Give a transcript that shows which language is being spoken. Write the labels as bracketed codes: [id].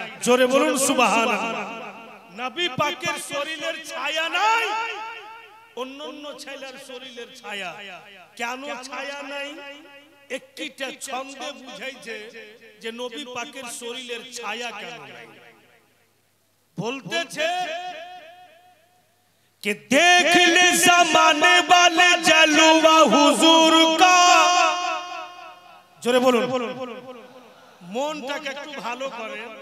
[bn] জোরে বলুন সুবহানাল্লাহ। নবী পাকের শরীরের ছায়া নাই, অন্যান্য ছেলের শরীরের ছায়া। কেন ছায়া নাই? একটিটা ছন্দে বুঝাইছে যে নবী পাকের শরীরের ছায়া কেন নাই। বলতেছে [hi] कि देख ले ज़माने वाले जलवा हुजूर का। [bn] जोरे बोलो, মনটাকে একটু ভালো করে।